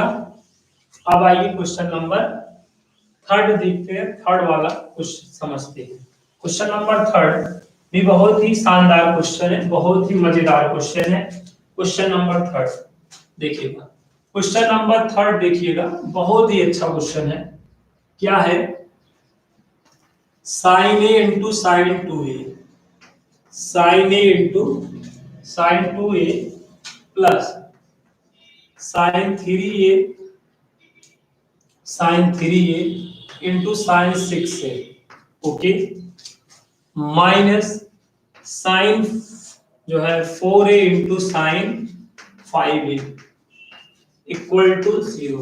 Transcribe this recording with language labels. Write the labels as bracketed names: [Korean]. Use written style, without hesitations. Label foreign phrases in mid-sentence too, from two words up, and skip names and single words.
[Hindi] अब आइए [English] question number third [Hindi] देखते हैं, थर्ड वाला क्वेश्चन समझते हैं। [English] question number third [Hindi] भी बहुत ही शानदार क्वेश्चन है, बहुत ही मजेदार क्वेश्चन है। [English] question number third [Hindi] देखिएगा, [English] question number third [Hindi] देखिएगा, बहुत ही अच्छा क्वेश्चन है। क्या है, [English] sin a into sine 2a, sin a into sine 2a plus sin 3a into sine 6a, okay, minus sine [Hindi] जो है [English] 4a into sine 5a equal to 0.